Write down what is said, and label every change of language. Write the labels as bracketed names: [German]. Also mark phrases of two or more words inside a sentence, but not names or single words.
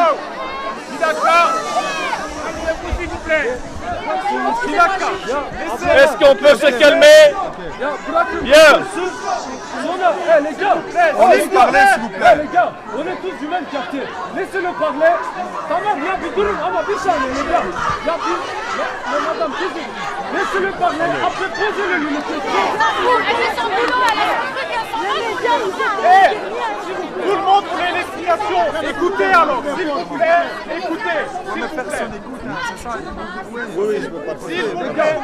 [French] D'accord. S'il vous plaît. Est-ce qu'on peut se calmer? Bien. Les gars, on est parler, s'il vous plaît. Les gars, on est tous du même quartier. Laissez-le parler. [Turkish] Tamam ya bir durun ama bir saniye [French] les gars. Ya madame, laissez-le parler. Après posez-le une question. Elle fait son boulot, elle a Tout le monde voulait l'explication. Écoutez alors, s'il vous plaît. Écoutez. S'il vous plaît.